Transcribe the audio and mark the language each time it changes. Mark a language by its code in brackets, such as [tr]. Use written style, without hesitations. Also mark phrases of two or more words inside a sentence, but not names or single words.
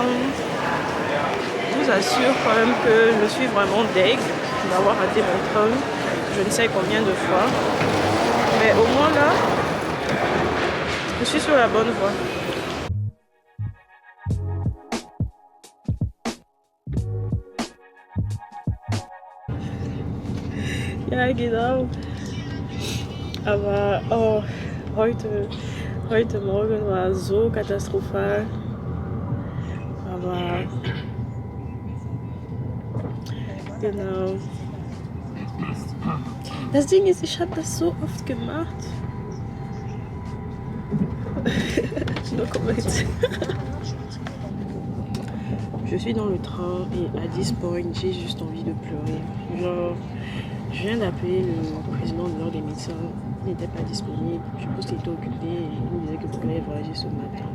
[fr] Je vous assure quand même que je suis vraiment deg d'avoir raté mon train, je ne sais combien de fois. Mais au moins là, je suis sur la bonne voie. [de] Ja, genau. Aber oh, heute Morgen war so katastrophal. Aber genau. Das Ding ist, ich habe das so oft gemacht. [fr] Je suis dans le train et à 10 points, j'ai juste envie de pleurer. Genre, je viens d'appeler le président de l'ordre des médecins. Il n'était pas disponible. Je pense qu'il était occupé et il me disait que vous allez voyager ce matin.